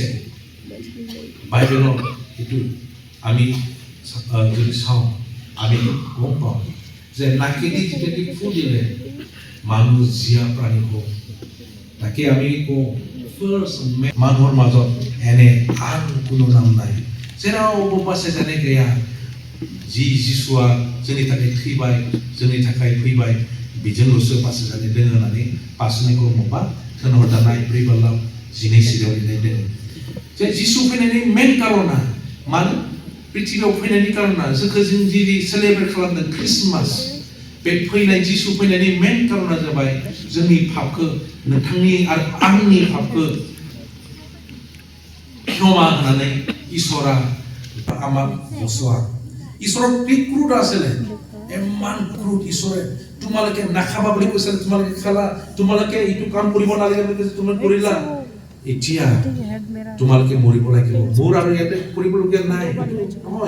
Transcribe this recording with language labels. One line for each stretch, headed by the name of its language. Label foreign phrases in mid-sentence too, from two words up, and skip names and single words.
Assamese: বাইবেলত এইটো আমি যদি চাওঁ আমি গম পাওঁ যে নাকি দি যেতিয়া ফু দিলে মানুহ জীয়া প্ৰাণী হ'ব। তাকে আমি কওঁ মানুহৰ মাজত এনে আন কোনো নাম নাই।
Bodo: जेरावबो बासै जानाय गैया। जि जिसुआ जोंनि थाखाय थैबाय, जोंनि थाखाय फैबाय, बेजोंल'सो बासै जानाय दङ होननानै बासैनिखौ मबा थोनहरजानाय 4:12 सिरियाव लिरनाय दङ। जे जिसु फैनायनि मेन कारना मानो पृथ्वीयाव फैनायनि कारना जोंखौ जों जि सेलेब्रेट खालामदों ख्रिस्टमास, बे फैनाय जिसु फैनायनि मेन कारना जाबाय जोंनि पापखौ, नोंथांनि आरो आंनि पापखौ क्षमा होनानै
Assamese: ঈশ্বৰা আমাক বচোৱা। ঈশ্বৰৰ ক্ৰোধ আছিলে, ইমান ক্ৰোধ ঈশ্বৰে। তোমালোকে নাখাবা বুলি কৈছে, তোমালোকে খালা, তোমালোকে এইটো কাম কৰিব নালাগে বুলি কৈছে, তুমি কৰিলা, এতিয়া তোমালোকে মৰিব লাগিব। মোৰ আৰু ইয়াতে কৰিবলগীয়া নাই নহয়।